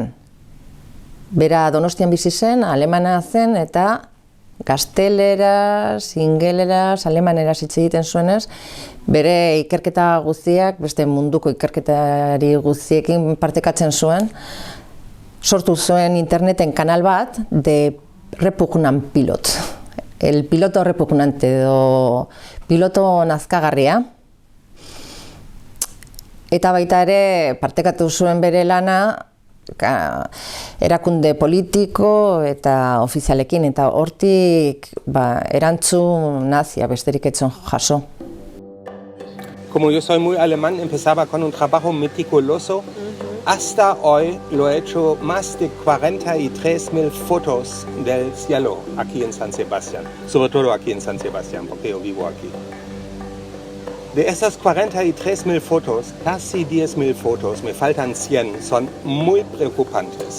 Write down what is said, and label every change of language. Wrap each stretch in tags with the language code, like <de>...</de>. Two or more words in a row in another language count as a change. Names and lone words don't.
<eu>Bera Donostian bizi zen, alemana zen eta gazteleraz, ingeleraz, alemaneraz hitz egiten zuenez, bere ikerketa guztiak, beste munduko ikerketari guztiekin partekatzen zuen, sortu zuen interneten kanal bat,</eu> <en>de repugnant pilot.</en> <es>El piloto repugnante</es> <eu>edo piloto nazkagarria. Eta baita ere partekatu zuen bere lana erakunde politiko eta ofizialekin, eta hortik erantzun nazia besterik etzon jaso.</eu> <es>Como yo soy muy alemán, empezaba con un trabajo meticuloso. Hasta hoy lo he hecho más de 43.000 fotos del cielo aquí en San Sebastián, sobre todo aquí en San Sebastián, porque yo vivo aquí. De esas 43.000 fotos, casi 10.000 fotos, me faltan 100, son muy preocupantes.</es>